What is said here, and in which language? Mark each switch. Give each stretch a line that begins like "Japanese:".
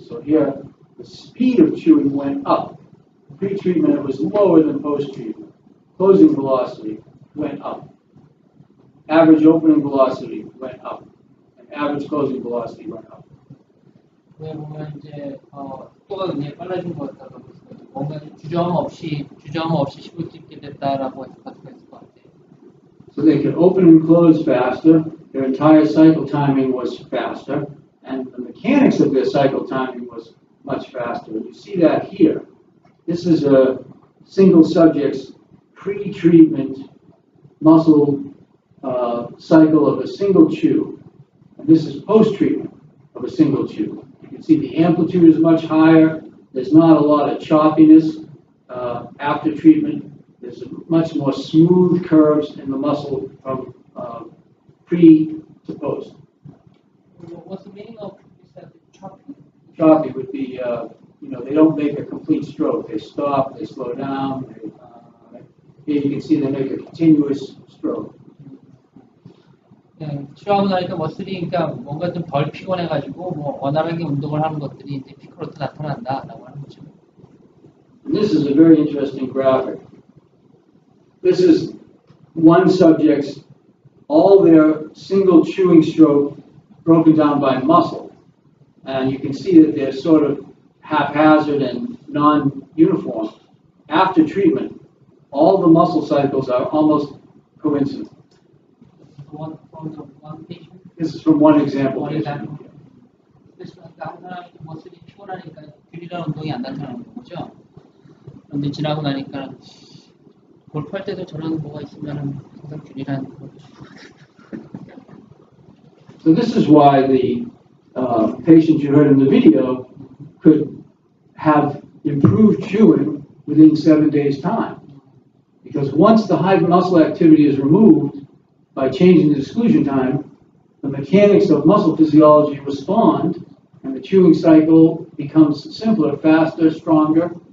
English: So here, the speed of chewing went up. Pre-treatment, it was lower than post-treatment. Closing velocity went up. Average opening velocity went up. And average closing velocity went up.
Korean: 왜 보면 이제 속도가 굉장히 빨라진 것 같다고 볼 수가 있고 뭔가 주저함 없이 씹을 수 있게 됐다라고 해서 볼 수가 있을 것 같아요.
English: So they could open and close faster. Their entire cycle timing was faster. And the mechanics of their cycle timing was much faster. And you see that here. This is a single subject's pre-treatment muscle cycle of a single chew. And this is post-treatment of a single chew. You can see the amplitude is much higher. There's not a lot of choppiness after treatment. There's much more smooth curves in the muscle from pre to post. What's the meaning of choppy? Choppy would be, they don't make a complete stroke. They stop, they slow down. Here you can see they make a continuous stroke.
Korean: 치료하고 나니까 머슬이 그러니까 뭔가 좀 덜 피곤해가지고 뭐 원활하게 운동을 하는 것들이 이제 피크로도 나타난다라고 하는 거죠.
English: And this is a very interesting graphic. This is one subject's all their single chewing stroke broken down by muscle. And you can see that they're sort of haphazard and non-uniform. After treatment, all the muscle cycles are almost coincident. One patient. This is from one example.
Korean: 그래서 한 사람이 머슬이 피곤하니까 균일한 운동이 안 나타나는 거죠. 그런데 지나고 나니까 골프할 때도 저런 뭐가 있으면 항상 균일한.
English: So this is why the patient you heard in the video could have improved chewing within 7 days' time. Because once the high muscle activity is removed by changing the exclusion time, the mechanics of muscle physiology respond, and the chewing cycle becomes simpler, faster, stronger.